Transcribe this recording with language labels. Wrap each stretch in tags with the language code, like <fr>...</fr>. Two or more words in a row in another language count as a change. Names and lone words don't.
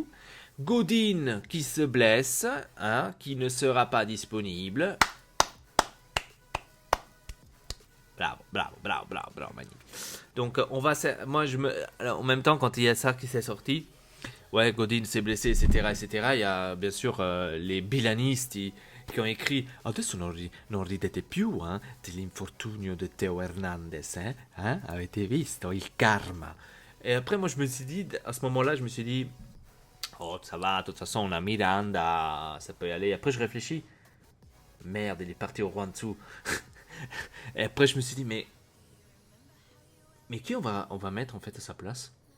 <fr>Godin qui se blesse, hein, qui ne sera pas disponible. Bravo, bravo, bravo, bravo, bravo, magnifique. Donc on va, moi alors, en même temps quand il y a ça qui s'est sorti, ouais, Godin s'est blessé, etc., etc. Il y a bien sûr les bilanistes qui ont écrit</fr> <it>adesso non ridete più dell'infortunio de Teo Hernandez, avete visto il karma.</it> <fr>Et après moi je me suis dit, à ce moment-là, je me suis dit oh, ça va, de toute façon, on a Miranda, ça peut y aller. Après, je réfléchis. Merde, il est parti au Rwanda. Et après, je me suis dit, mais qui on va mettre en fait à sa place?</fr>